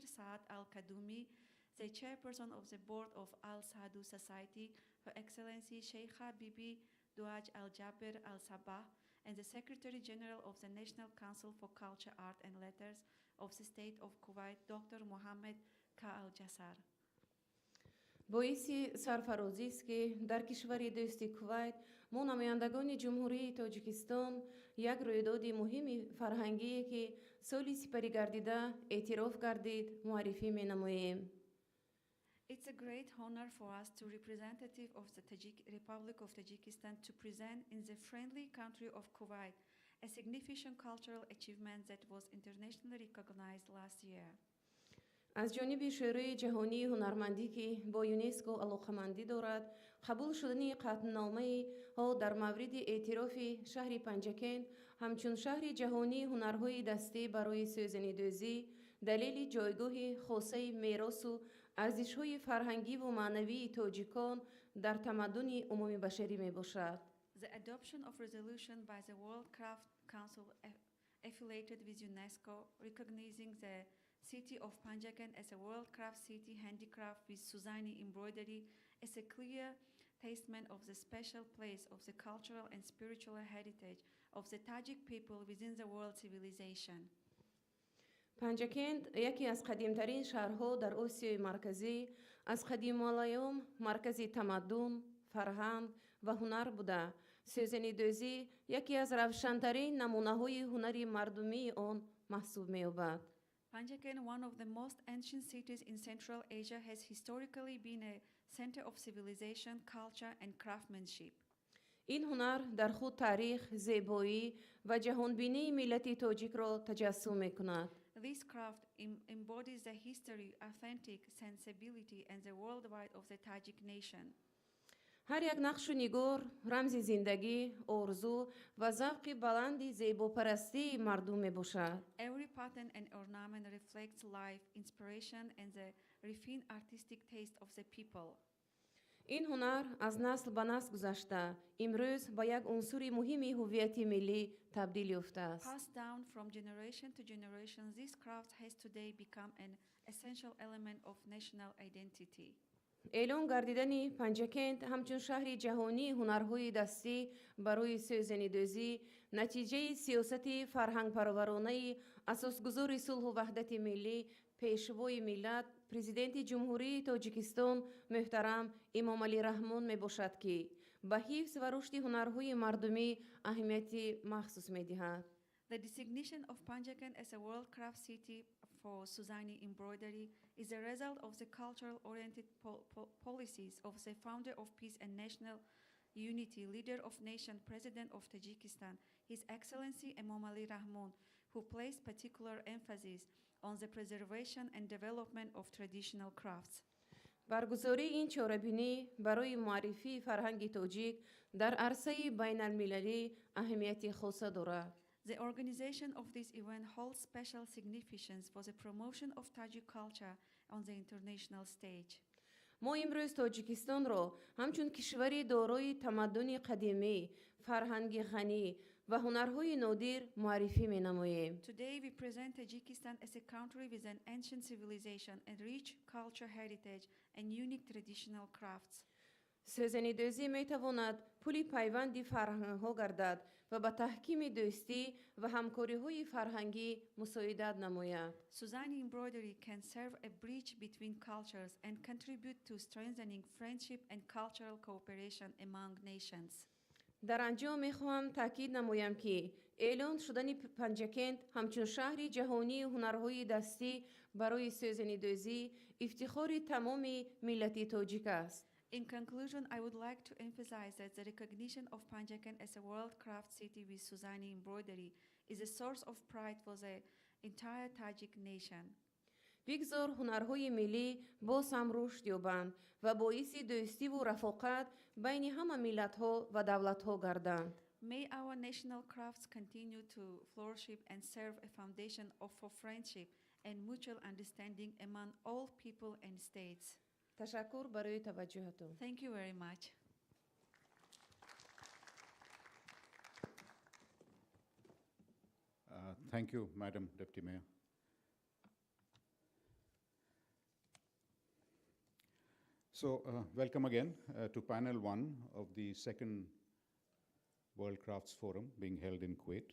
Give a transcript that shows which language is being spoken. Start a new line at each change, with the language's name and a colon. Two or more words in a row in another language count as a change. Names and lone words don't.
English: Saad Al-Kadumi, the Chairperson of the Board of Al-Sadu Society, Her Excellency Sheikha Bibi Douaj Al-Jaber Al-Sabah, and the Secretary General of the National Council for Culture, Art and Letters of the State of Kuwait, Dr. Mohammed Ka Al-Jasar.
Tajik: باعث سرفرازی است که در کشور دوست کویت ما نمایندگان جمهوری تاجیکستان یک رویداد مهم فرهنگی که سالی سپری گردیده اعتراف گردید معرفی می نماییم.
English: It's a great honor for us to representative of the Republic of Tajikistan to present in the friendly country of Kuwait a significant cultural achievement that was internationally recognized last year.
Tajik: از جانب شورای جهانی هنرمندی که با یونسکو علاقه‌مندی دارد، قبول شدن قطعنامه ها در مورد اعتراف شهر پنجکن همچون شهر جهانی هنرهای دستی برای سوزنی‌دوزی دلیل جایگاه خاصه میراث و ارزش‌های فرهنگی و معنوی تاجیکان در تمدن عمومی بشری میباشد.
English: The adoption of resolution by the World Craft Council affiliated with UNESCO recognizing the city of Panjaken as a World Craft City handicraft with Suzani embroidery is a clear testament of the special place of the cultural and spiritual heritage of the Tajik people within the world civilization.
Tajik: پنجکند یکی از قدیمترین شهرها در آسیای مرکزی، از قدیم الایام مرکز تمدن، فرهنگ و هنر بوده. سوزنی‌دوزی یکی از روشن‌ترین نمونه‌های هنری مردمی آن محسوب می‌یابد.
English: Panjaken, one of the most ancient cities in Central Asia, has historically been a center of civilization, culture, and craftsmanship.
Tajik: این هنر در خود تاریخ، زیبایی و جهانبینی ملت تاجیک را تجسم می‌کند.
English: This craft embodies the history, authentic sensibility, and the worldwide of the Tajik nation.
Tajik: هر یک نقش و نگار رمز زندگی، آرزو و ذوق بلند زیباپرستی مردم میباشد.
English: Every pattern and ornament reflects life, inspiration, and the refined artistic taste of the people.
Tajik: این هنر از نسل به نسل گذشته، امروز به یک عنصر مهم هویت ملی تبدیل یافته است.
English: Passed down from generation to generation, this craft has today become an essential element of national identity.
Tajik: اعلان گردیدن پنجکند همچون شهر جهانی هنرهای دستی برای سوزنی‌دوزی نتیجه سیاست فرهنگ پرورانه اساسگذار صلح و وحدت ملی پیشوای ملت پرزیدنت جمهوری تاجیکستان محترم امام علی رحمان می باشد که به حفظ و رشد هنرهای مردمی اهمیت مخصوص می دهد.
English: The designation of Panjaken as a world craft city for Suzani embroidery is a result of the cultural-oriented policies of the founder of peace and national unity, leader of nation, president of Tajikistan, His Excellency Imam Ali Rahman, who placed particular emphasis on the preservation and development of traditional crafts.
Tajik: برگزاری این چهاربینی برای معرفی فرهنگ تاجیک در عرصه بین المللی اهمیت خاص دارد.
English: The organization of this event holds special significance for the promotion of Tajik culture on the international stage.
Tajik: ما امروز تاجیکستان را همچون کشوری دارای تمدن قدیمی، فرهنگ غنی و هنرهای نادر معرفی می نماییم.
English: Today we present Tajikistan as a country with an ancient civilization and rich culture heritage and unique traditional crafts.
Tajik: سوزنی‌دوزی می تواند پل پیوند فرهنگ‌ها گردد و به تحکیم دوستی و همکاری‌های فرهنگی مساعدت نماید.
English: Suzani embroidery can serve a bridge between cultures and contribute to strengthening friendship and cultural cooperation among nations.
Tajik: در انجام می‌خواهم تاکید نمایم که اعلان شدن پنجکند همچون شهر جهانی هنرهای دستی برای سوزنی‌دوزی افتخار تمام ملت تاجیک است.
English: In conclusion, I would like to emphasize that the recognition of Panjaken as a world craft city with Suzani embroidery is a source of pride for the entire Tajik nation.
Tajik: بگذار هنرهای ملی باز هم رشد یابند و باعث دوستی و رفاقت بین همه ملت‌ها و دولت‌ها گردند.
English: May our national crafts continue to flourish and serve a foundation for friendship and mutual understanding among all people and states.
Tajik: تشکر برای توجهتون.
English: Thank you very much. Thank you, Madam Deputy Mayor. So, welcome again to panel one of the second World Crafts Forum being held in Kuwait.